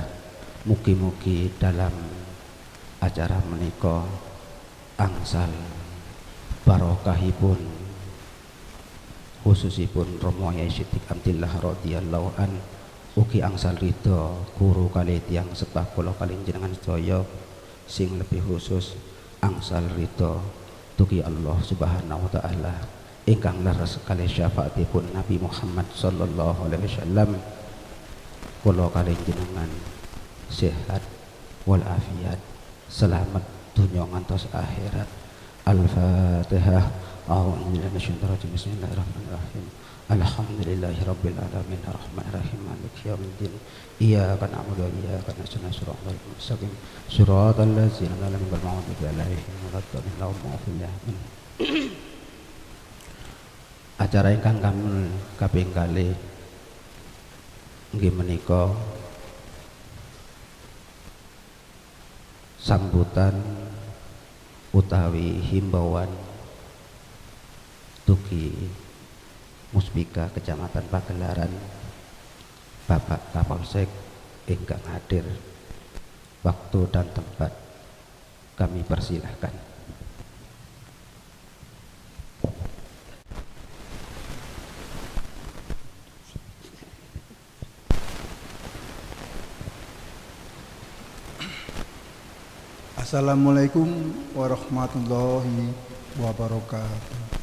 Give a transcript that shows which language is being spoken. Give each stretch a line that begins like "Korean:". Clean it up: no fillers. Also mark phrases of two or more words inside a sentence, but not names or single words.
Javanese: Mugi-mugi dalam acara menika angsal barokahipun khususipun Romo Yai Siddiq Abdillah
Arabic: رضي الله عن,
Javanese: ugi angsal ridho guru kali tiyang sepah kula kali jenengan sedaya, sing lebih khusus angsal ridho dugi Allah
Arabic: سبحانه وتعالى
Javanese: ingkang leres kali syafaatipun Nabi Muhammad
Arabic: صلى الله عليه وسلم.
Javanese: Kula kali jenengan sehat walafiat, selamat dunya ngantos akhirat. Al-Fatihah.
Arabic: أعوذ بالله من الشيطان الرجيم. بسم الله الرحمن الرحيم. الحمد لله رب العالمين الرحمن الرحيم مالك يوم الدين. إياك نعبد وإياك نستعين الصراط المستقيم صراط الذين أنعمت عليهم غير المغضوب عليهم.
Javanese: Acara ingkang kami kaping kalih nggih menika sambutan utawi himbauan dugi Muspika Kecamatan Pagelaran Bapak Kapolsek ingkang hadir.
Indonesian: Waktu dan tempat kami persilahkan.
Arabic: السلام عليكم ورحمة الله وبركاته.